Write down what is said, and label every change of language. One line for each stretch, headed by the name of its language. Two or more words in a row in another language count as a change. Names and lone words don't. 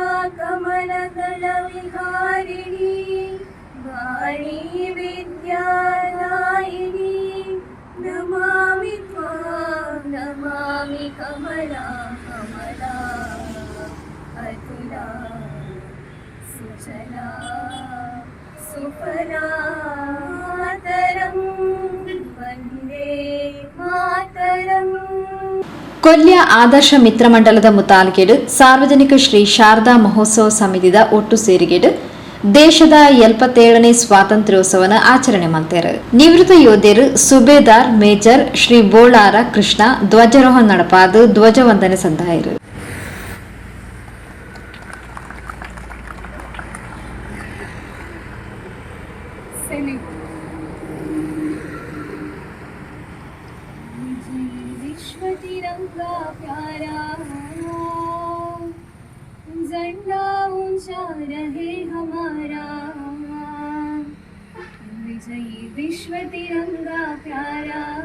Sanskrit: कमलदल विहारिणी वाणी विद्यादायिनी नमामि त्वां नमामि कमला कमला अतुला सुजला सुफला मातरं वन्दे मातरम्
Tulu: ಕೊಲ್ಯ ಆದರ್ಶ ಮಿತ್ರ ಮಂಡಲದ ಮುತಾಲ್ಗೆಡ್ ಸಾರ್ವಜನಿಕ ಶ್ರೀ ಶಾರದಾ ಮಹೋತ್ಸವ ಸಮಿತಿದ ಒಟ್ಟು ಸೇರಿಗೆಡ್ ದೇಶದ 77ನೇ ಸ್ವಾತಂತ್ರ್ಯೋತ್ಸವನ ಆಚರಣೆ ಮಾಡ್ತಾರೆ. ನಿವೃತ್ತ ಯೋಧರು ಸುಬೇದಾರ್ ಮೇಜರ್ ಶ್ರೀ ಬೋಳಾರ ಕೃಷ್ಣ ಧ್ವಜಾರೋಹಣ ನಡಪಾದ ಧ್ವಜವಂದನೆ ಸಂದಾಯರು.
Hindi: विश्व तिरंगा प्यारा झंडा ऊंचा रहे हमारा विजयी विश्व तिरंगा प्यारा